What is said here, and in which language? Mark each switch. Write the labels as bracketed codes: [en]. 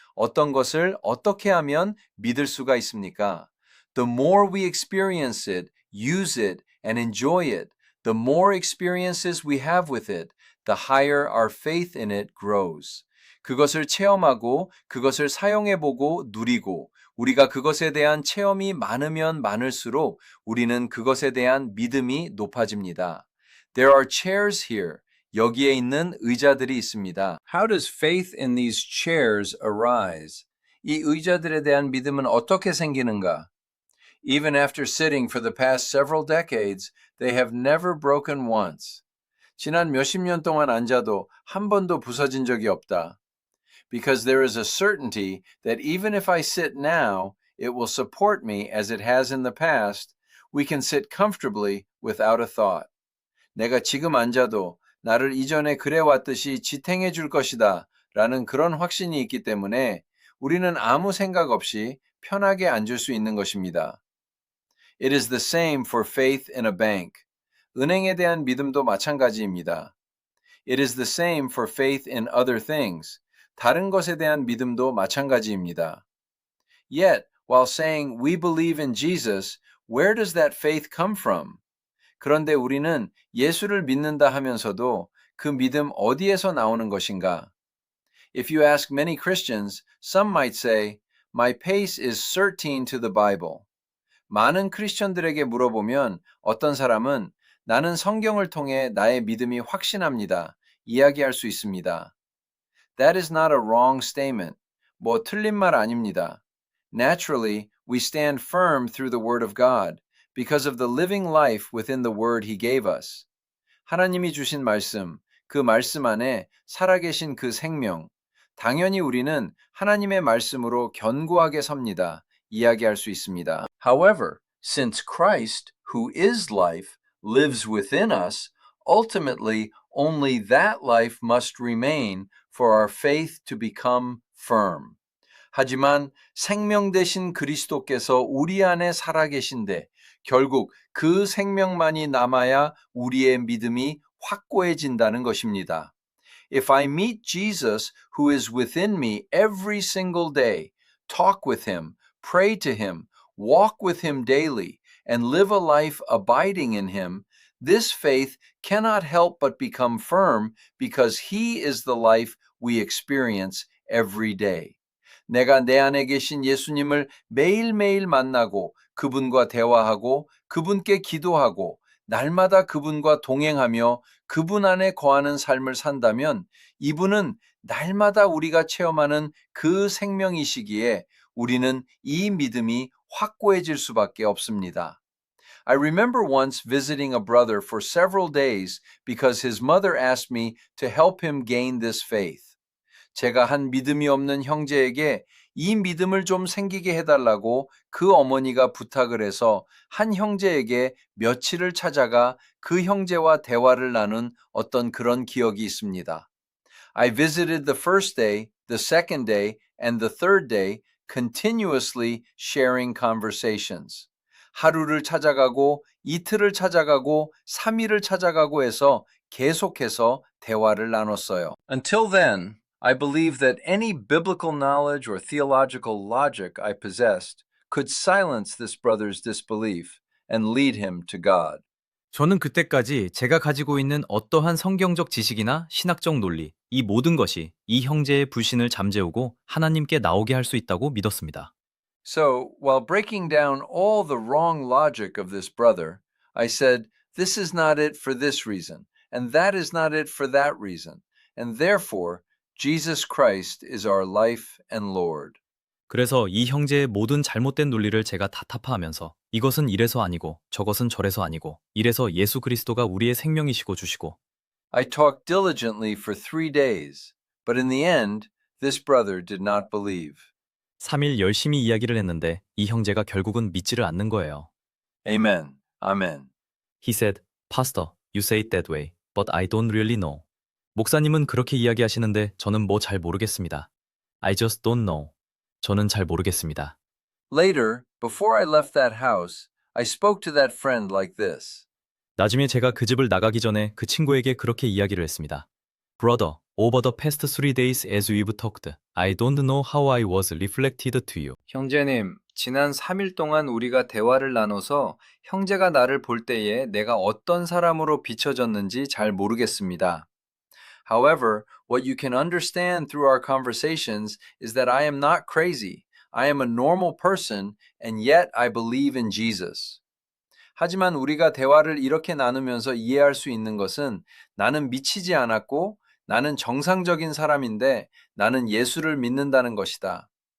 [ko] 어떤 것을 어떻게 하면 믿을 수가 있습니까? [en] The more we experience it, use it, and enjoy it, the more experiences we have with it, the higher our faith in it grows. [ko] 그것을 체험하고 그것을 사용해보고 누리고 우리가 그것에 대한 체험이 많으면 많을수록 우리는 그것에 대한 믿음이 높아집니다. [en] There are chairs here. [ko] 여기에 있는 의자들이 있습니다. [en] How does faith in these chairs arise? [ko] 이 의자들에 대한 믿음은 어떻게 생기는가? [en] Even after sitting for the past several decades, they have never broken once. [ko] 지난 몇십 년 동안 앉아도 한 번도 부서진 적이 없다. [en] Because there is a certainty that even if I sit now, it will support me as it has in the past. We can sit comfortably without a thought. [ko] 내가 지금 앉아도 나를 이전에 그래왔듯이 지탱해 줄 것이다 라는 그런 확신이 있기 때문에 우리는 아무 생각 없이 편하게 앉을 수 있는 것입니다. [en] It is the same for faith in a bank. [ko] 은행에 대한 믿음도 마찬가지입니다. [en] It is the same for faith in other things. [ko] 다른 것에 대한 믿음도 마찬가지입니다. [en] Yet, while saying we believe in Jesus, where does that faith come from? [ko] 그런데 우리는 예수를 믿는다 하면서도 그 믿음 어디에서 나오는 것인가? [en] If you ask many Christians, some might say, my pace is certain to the Bible. [ko] 많은 크리스천들에게 물어보면 어떤 사람은 나는 성경을 통해 나의 믿음이 확신합니다. 이야기할 수 있습니다. [en] That is not a wrong statement. [ko] 뭐 틀린 말 아닙니다. [en] Naturally, we stand firm through the Word of God because of the living life within the Word He gave us. [ko] 하나님이 주신 말씀, 그 말씀 안에 살아계신 그 생명, 당연히 우리는 하나님의 말씀으로 견고하게 섭니다. 이야기할 수 있습니다. [en] However, since Christ, who is life, lives within us, ultimately only that life must remain for our faith to become firm. [ko] 하지만 생명 되신 그리스도께서 우리 안에 살아계신데 결국 그 생명만이 남아야 우리의 믿음이 확고해진다는 것입니다. [en] If I meet Jesus who is within me every single day, talk with him, pray to him, walk with him daily, and live a life abiding in him, this faith cannot help but become firm because he is the life we experience every day. [ko] 내가 내 안에 계신 예수님을 매일매일 만나고 그분과 대화하고 그분께 기도하고 날마다 그분과 동행하며 그분 안에 거하는 삶을 산다면 이분은 날마다 우리가 체험하는 그 생명이시기에 우리는 이 믿음이 확고해질 수밖에 없습니다. [en] I remember once visiting a brother for several days because his mother asked me to help him gain this faith. [ko] 제가 한 믿음이 없는 형제에게 이 믿음을 좀 생기게 해달라고 그 어머니가 부탁을 해서 한 형제에게 며칠을 찾아가 그 형제와 대화를 나눈 어떤 그런 기억이 있습니다. [en] I visited the first day, the second day, and the third day, continuously sharing conversations. [ko] 하루를 찾아가고 이틀을 찾아가고 3일을 찾아가고 해서 계속해서 대화를 나눴어요. [en] Until then, I believe that any biblical knowledge or theological logic I possessed could silence this brother's disbelief and lead him to God. [ko] 저는 그때까지 제가 가지고 있는 어떠한 성경적 지식이나 신학적 논리, 이 모든 것이 이 형제의 불신을 잠재우고 하나님께 나오게 할 수 있다고 믿었습니다. [en] So, while breaking down all the wrong logic of this brother, I said, this is not it for this reason, and that is not it for that reason, and therefore, Jesus Christ is our life and Lord. [ko] 그래서 이 형제의 모든 잘못된 논리를 제가 다 타파하면서 이것은 이래서 아니고 저것은 저래서 아니고 이래서 예수 그리스도가 우리의 생명이시고 주시고 [en] I talked diligently for 3 days, but in the end, this brother did not believe. [ko] 3일 열심히 이야기를 했는데 이 형제가 결국은 믿지를 않는 거예요. [en] Amen. Amen. He said, Pastor, you say it that way, but I don't really know. [ko] 목사님은 그렇게 이야기하시는데 저는 뭐 잘 모르겠습니다. [en] I just don't know. [ko] 저는 잘 모르겠습니다. [en] Later, before I left that house, I spoke to that friend like this. [ko] 나중에 제가 그 집을 나가기 전에 그 친구에게 그렇게 이야기를 했습니다. [en] Brother, over the past 3 days as we've talked, I don't know how I was reflected to you. [ko] 형제님, 지난 3일 동안 우리가 대화를 나눠서 형제가 나를 볼 때에 내가 어떤 사람으로 비춰졌는지 잘 모르겠습니다. [en] However, what you can understand through our conversations is that I am not crazy. I am a normal person, and yet I believe in Jesus. [ko] 하지만 우리가 대화를 이렇게 나누면서 이해할 수 있는 것은 나는 미치지 않았고 나는 정상적인 사람인데 나는 예수를 믿는다는 것이다.